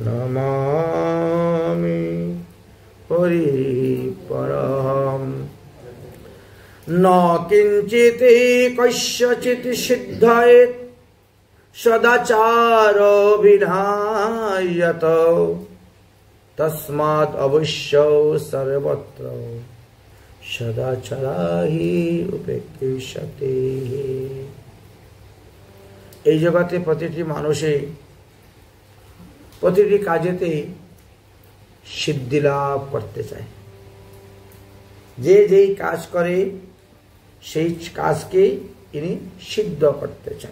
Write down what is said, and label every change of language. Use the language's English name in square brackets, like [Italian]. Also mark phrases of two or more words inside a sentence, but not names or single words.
[Sanskrit] नमामि हरिपरम् न किंचित् कस्यचित् सिद्धयेत् सदाचार विनायत तस्मात् अवश्य सर्वत्र सदाचारा हि उपेक्षते। [Bangla] এই জগতে প্রতিটি মানুষে প্রতিটি কাজেতে সিদ্ধি লাভ করতে চায়। যে যেই কাজ করে সেই কাজকে ইনি সিদ্ধ করতে চান।